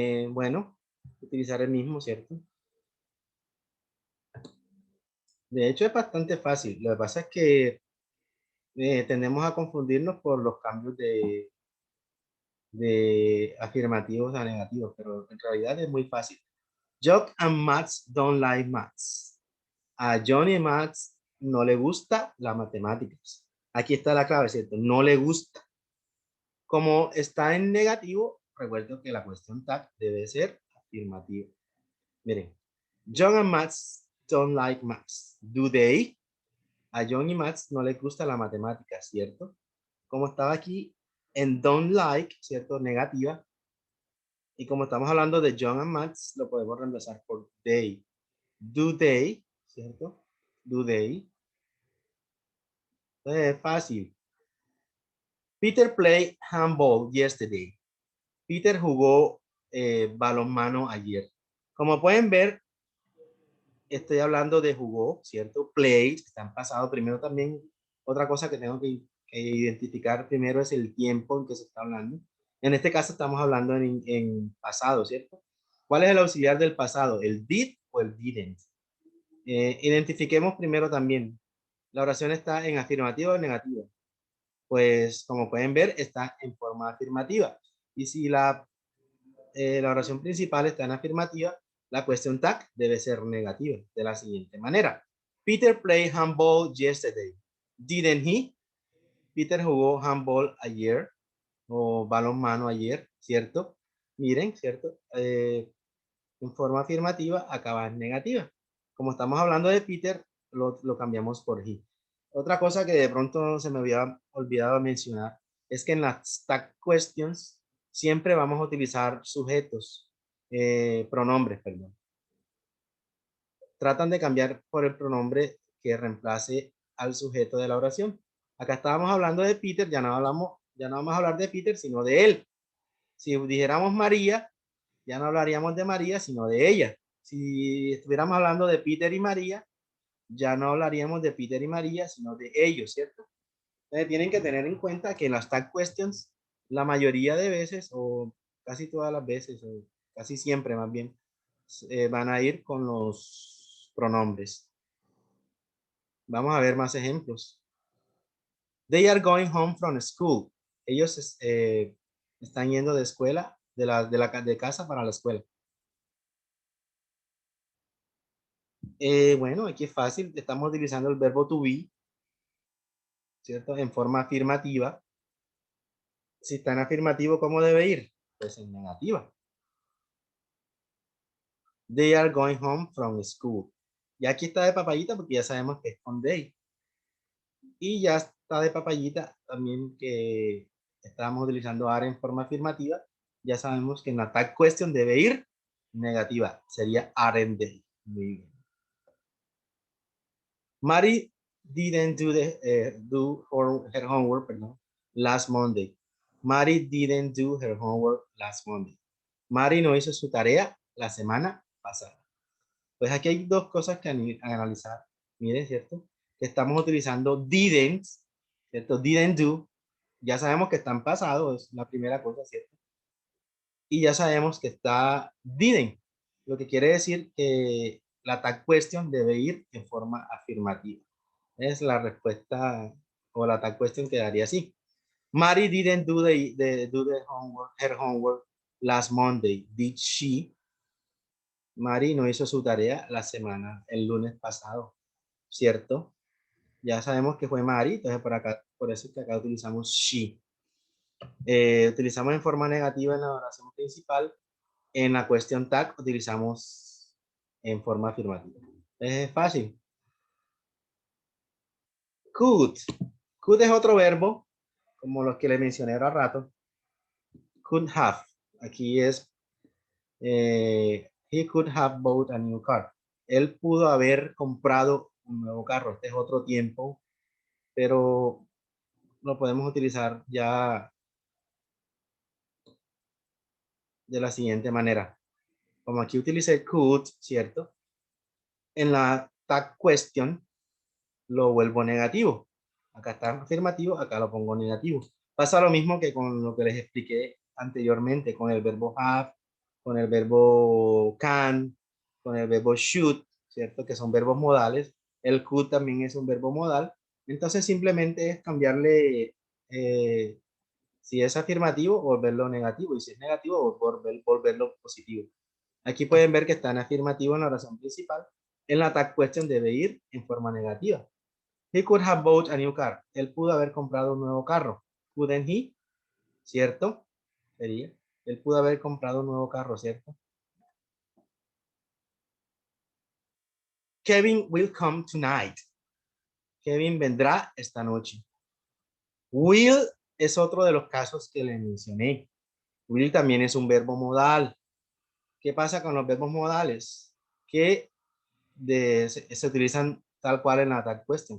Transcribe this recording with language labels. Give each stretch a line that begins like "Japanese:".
Spanish: Bueno, utilizar el mismo, ¿cierto? De hecho, es bastante fácil. Lo que pasa es que tendemos a confundirnos por los cambios de afirmativos a negativos, pero en realidad es muy fácil.
English: John and Max don't like maths.
Spanish: A John y Max no le gusta las matemáticas. Aquí está la clave, ¿cierto? No le gusta. Como está en negativo, recuerdo que la cuestión tag debe ser afirmativa. Miren,
English: John and Max don't like maths. Do they?
Spanish: A John y Max no les gusta la matemática, ¿cierto? Como estaba aquí en
English: don't like,
Spanish: ¿cierto? Negativa. Y como estamos hablando de John and Max, lo podemos reemplazar por they.
English: Do they,
Spanish: ¿cierto?
English: Do they.
Spanish: Entonces es fácil.
English: Peter played handball yesterday.
Spanish: Peter jugó balonmano ayer. Como pueden ver, estoy hablando de jugó, ¿cierto? Play, está en pasado. Primero también, otra cosa que tengo que identificar primero es el tiempo en que se está hablando. En este caso estamos hablando en pasado, ¿cierto? ¿Cuál es el auxiliar del pasado? ¿El did o el didn't? Identifiquemos primero también. La oración está en afirmativa o negativa. Pues como pueden ver, está en forma afirmativa. Y si la oración principal está en afirmativa, la cuestión tag debe ser negativa de la siguiente manera.
English: Peter played handball yesterday. Didn't he?
Spanish: Peter jugó handball ayer o balonmano ayer, ¿cierto? Miren, ¿cierto? En forma afirmativa acaba en negativa. Como estamos hablando de Peter, lo cambiamos por he. Otra cosa que de pronto se me había olvidado mencionar es que en las tag questions siempre vamos a utilizar sujetos, pronombres, perdón. Tratan de cambiar por el pronombre que reemplace al sujeto de la oración. Acá estábamos hablando de Peter, ya no vamos a hablar de Peter, sino de él. Si dijéramos María, ya no hablaríamos de María, sino de ella. Si estuviéramos hablando de Peter y María, ya no hablaríamos de Peter y María, sino de ellos, ¿cierto? Entonces tienen que tener en cuenta que en las tag questions, la mayoría de veces, o casi todas las veces, o casi siempre más bien, van a ir con los pronombres. Vamos a ver más ejemplos.
English: They are going home from school.
Spanish: Ellos están yendo de escuela, de casa para la escuela. Bueno, aquí es fácil. Estamos utilizando el verbo to be, ¿cierto? En forma afirmativa. Si está en afirmativo, ¿cómo debe ir? Pues en negativa.
English: They are going home from school.
Spanish: Y aquí está de papayita porque ya sabemos que es con they. Y ya está de papayita también que estábamos utilizando are en forma afirmativa. Ya sabemos que en la tag question debe ir negativa. Sería
English: aren't they.
Spanish: Muy bien.
English: Mary didn't do her homework,
Spanish: perdón,
English: last Monday. Mary didn't do her homework last Monday.
Spanish: Mary no hizo su tarea la semana pasada. Pues aquí hay dos cosas que analizar. Miren, ¿cierto? Que estamos utilizando didn't, ¿cierto?
English: Didn't do.
Spanish: Ya sabemos que están pasados, es la primera cosa, ¿cierto? Y ya sabemos que está didn't, lo que quiere decir que la tag question debe ir en forma afirmativa. Es la respuesta o la tag question quedaría así.
English: Mary didn't do the homework, her homework last Monday. Did she?
Spanish: Mary no hizo su tarea el lunes pasado, ¿cierto? Ya sabemos que fue Mary, entonces por eso es que acá utilizamos she. Utilizamos en forma negativa en la oración principal. En la question tag utilizamos en forma afirmativa. Es fácil. Could. Could es otro verbo, como los que le mencioné hace rato.
English: Could have.
Spanish: Aquí es,
English: he could have bought a new car.
Spanish: Él pudo haber comprado un nuevo carro. Este es otro tiempo, pero lo podemos utilizar ya de la siguiente manera. Como aquí utilicé could, ¿cierto? En la tag question lo vuelvo negativo. Acá está afirmativo, acá lo pongo negativo. Pasa lo mismo que con lo que les expliqué anteriormente, con el verbo have, con el verbo can, con el verbo should, ¿cierto? Que son verbos modales. El could también es un verbo modal. Entonces simplemente es cambiarle Si es afirmativo, volverlo negativo. Y si es negativo, volverlo positivo. Aquí pueden ver que está en afirmativo en la oración principal. En la tag question debe ir en forma negativa.
English: He could have bought a new car.
Spanish: Él pudo haber comprado un nuevo carro.
English: Couldn't he?
Spanish: ¿Cierto? Sería. Él pudo haber comprado un nuevo carro, ¿cierto?
English: Kevin will come tonight.
Spanish: Kevin vendrá esta noche. Will es otro de los casos que le mencioné. Will también es un verbo modal. ¿Qué pasa con los verbos modales? Que se utilizan tal cual en la tag question.